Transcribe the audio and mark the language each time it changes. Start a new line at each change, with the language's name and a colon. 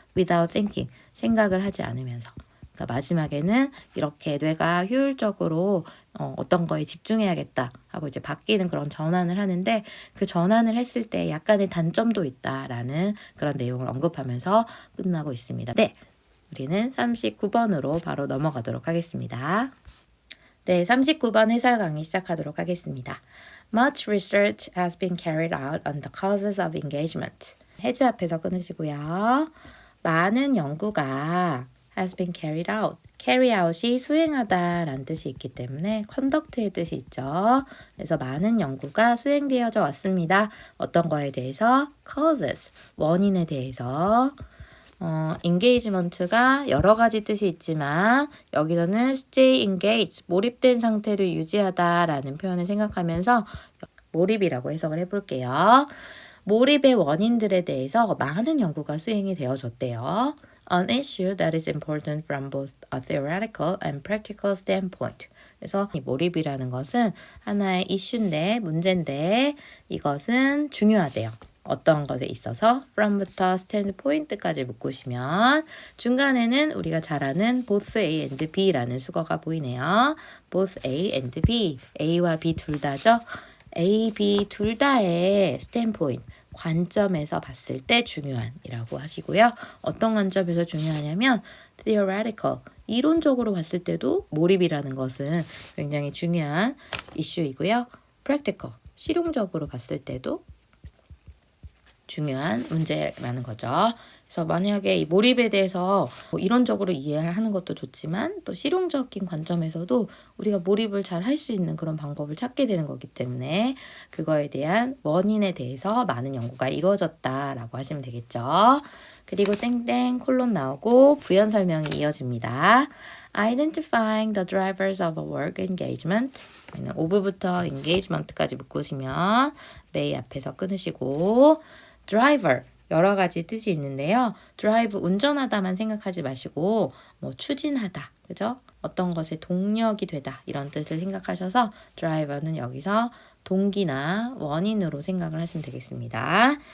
Korean: without thinking 생각을 하지 않으면서 그러니까 마지막에는 이렇게 뇌가 효율적으로 어떤 거에 집중해야겠다 하고 이제 바뀌는 그런 전환을 하는데 그 전환을 했을 때 약간의 단점도 있다라는 그런 내용을 언급하면서 끝나고 있습니다. 네, 우리는 39번으로 바로 넘어가도록 하겠습니다. 네, 39번 해설 강의 시작하도록 하겠습니다.
English: Much research has been carried out on the causes of engagement.
Korean: 해제 앞에서 끊으시고요. 많은 연구가
English: has been carried out.
Korean: carry out이 수행하다 라는 뜻이 있기 때문에 conduct의 뜻이 있죠. 그래서 많은 연구가 수행되어져 왔습니다. 어떤 거에 대해서? causes, 원인에 대해서. engagement가 여러 가지 뜻이 있지만 여기서는
English: stay engaged,
Korean: 몰입된 상태를 유지하다라는 표현을 생각하면서 몰입이라고 해석을 해볼게요. 몰입의 원인들에 대해서 많은 연구가 수행이 되어졌대요.
English: An issue that is important from both a theoretical and practical standpoint.
Korean: 그래서 이 몰입이라는 것은 하나의 이슈인데, 문제인데 이것은 중요하대요. 어떤 것에 있어서 from부터 standpoint까지 묶으시면 중간에는 우리가 잘 아는
English: both A and B
Korean: 라는 수거가 보이네요.
English: both A and B,
Korean: A와 B 둘 다죠. A, B 둘 다의 standpoint, 관점에서 봤을 때 중요한이라고 하시고요. 어떤 관점에서 중요하냐면 theoretical, 이론적으로 봤을 때도 몰입이라는 것은 굉장히 중요한 이슈이고요. practical, 실용적으로 봤을 때도 중요한 문제라는 거죠. 그래서 만약에 이 몰입에 대해서 이론적으로 이해하는 것도 좋지만 또 실용적인 관점에서도 우리가 몰입을 잘 할 수 있는 그런 방법을 찾게 되는 거기 때문에 그거에 대한 원인에 대해서 많은 연구가 이루어졌다라고 하시면 되겠죠. 그리고 땡땡 콜론 나오고 부연 설명이 이어집니다.
English: Identifying the drivers of a work engagement.
Korean: 5부부터 engagement까지 묶으시면 may 앞에서 끊으시고 driver 여러 가지 뜻이 있는데요. drive 운전하다만 생각하지 마시고 뭐 추진하다, 그죠? 어떤 것의 동력이 되다 이런 뜻을 생각하셔서 driver는 여기서 동기나 원인으로 생각을 하시면 되겠습니다.